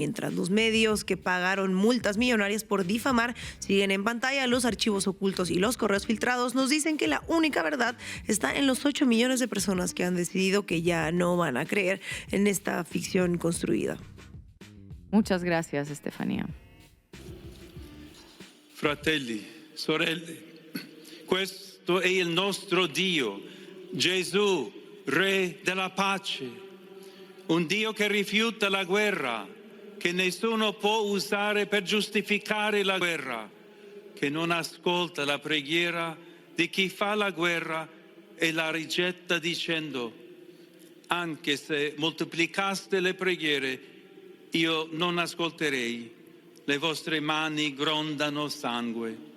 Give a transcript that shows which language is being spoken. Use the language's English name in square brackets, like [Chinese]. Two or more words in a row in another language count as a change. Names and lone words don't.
[Spanish] Mientras los medios que pagaron multas millonarias por difamar siguen en pantalla, los archivos ocultos y los correos filtrados nos dicen que la única verdad está en los 8 millones de personas que han decidido que ya no van a creer en esta ficción construida. Muchas gracias, Estefanía. [Italian] Fratelli, sorelle, questo è il nostro Dio, Gesù, Re della pace, un Dio che rifiuta la guerra, che nessuno può usare per giustificare la guerra, che non ascolta la preghiera di chi fa la guerra e la rigetta dicendo: anche se moltiplicaste le preghiere, io non ascolterei, le vostre mani grondano sangue.